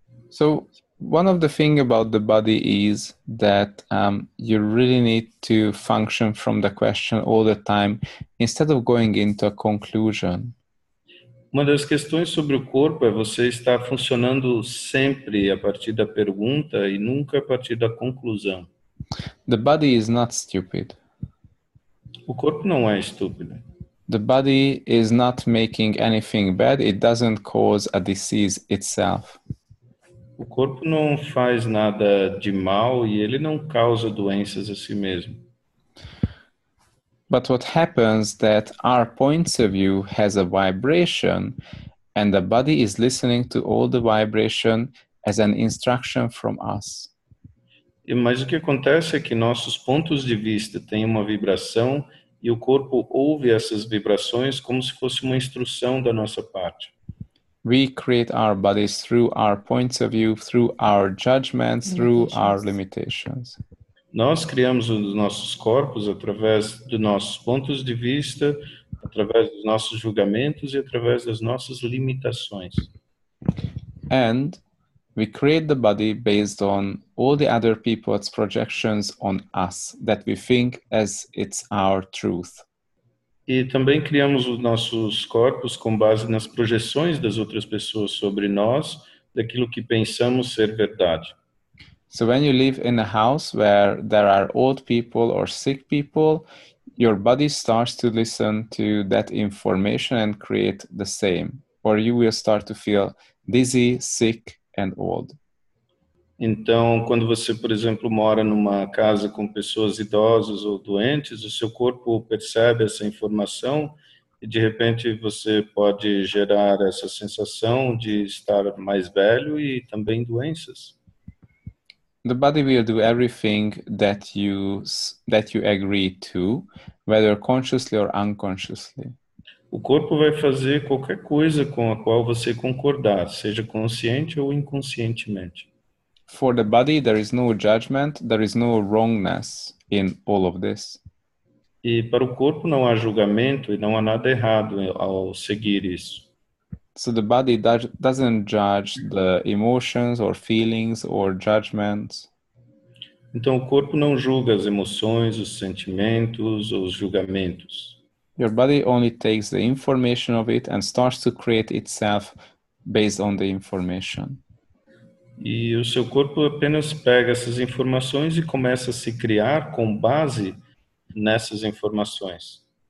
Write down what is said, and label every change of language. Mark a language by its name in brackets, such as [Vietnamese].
[English] So one of the thing about the body is that you really need to function from the question all the time instead of going into a conclusion. [Portuguese] Uma das questões sobre o corpo é você estar funcionando sempre a partir da pergunta e nunca a partir da conclusão. [English] The body is not stupid. [Portuguese] O corpo não é estúpido. [English] The body is not making anything bad. It doesn't cause a disease itself. [Portuguese] O corpo não faz nada de mal e ele não causa doenças a si mesmo. [English] But what happens that our points of view has a vibration and the body is listening to all the vibration as an instruction from us. [Portuguese] Mas o que acontece é que nossos pontos de vista têm uma vibração e o corpo ouve essas vibrações como se fosse uma instrução da nossa parte. [English] We create our bodies through our points of view, through our judgments, through our limitations. [Portuguese] Nós criamos os nossos corpos através dos nossos pontos de vista, através dos nossos julgamentos e através das nossas limitações. [English] And we create the body based on all the other people's projections on us that we think as it's our truth. [Portuguese] E também criamos os nossos corpos com base nas projeções das outras pessoas sobre nós, daquilo que pensamos ser verdade. [English] So when you live in a house where there are old people or sick people, your body starts to listen to that information and create the same, or you will start to feel dizzy, sick, and old. [Portuguese] Então, quando você, por exemplo, mora numa casa com pessoas idosas ou doentes, o seu corpo percebe essa informação e, de repente, você pode gerar essa sensação de estar mais velho e também doenças. [English] The body will do everything that you agree to, whether consciously or unconsciously. [Portuguese] O corpo vai fazer qualquer coisa com a qual você concordar, seja consciente ou inconscientemente. [English] For the body, there is no judgment, there is no wrongness in all of this. [Portuguese] E para o corpo não há julgamento e não há nada errado ao seguir isso. [English] So the body doesn't judge the emotions or feelings or judgments. [Portuguese] Então o corpo não julga as emoções, os sentimentos, os julgamentos. [English] Your body only takes the information of it and starts to create itself based on the information. [Portuguese] E o seu corpo apenas pega essas informações e começa a se criar com base nessas informações.